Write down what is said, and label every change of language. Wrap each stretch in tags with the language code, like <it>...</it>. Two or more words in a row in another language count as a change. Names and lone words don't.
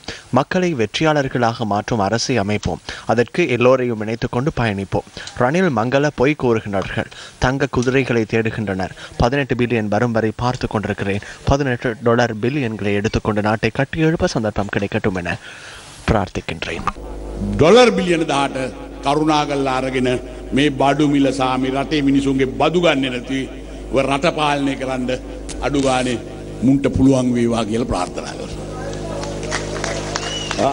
<ta>மக்களை வெற்றியாளர்களாக மாற்றும் அரசை அமைப்போம். அதற்கு எல்லோரையும் இணைத்துக் கொண்டு பயணிப்போம். ரணில் மங்கள பொய் கூறுகின்றார்கள். தங்க குதிரைகளை தேடுகின்றனர். 18 பில்லியன் வரும் வரை பார்த்து கொண்டிருக்கிறேன். $18 பில்லியன்களை எடுத்துக்கொண்டு நாட்டை கட்டி எழுப்ப சந்தர்ப்பம் கிடைக்கட்டும் என பிரார்த்திக்கின்றேன்.</ta> <si>ඩොලර් බිලියන 18 කරුණාකරලා අරගෙන මේ බඩු මිල සාමි රටේ මිනිසුන්ගේ බදු ගන්නේ නැති රට පාලනය කරන්න අඩු ගානේ මුන්ට පුළුවන් වේවා කියලා ප්‍රාර්ථනා කරනවා.</si>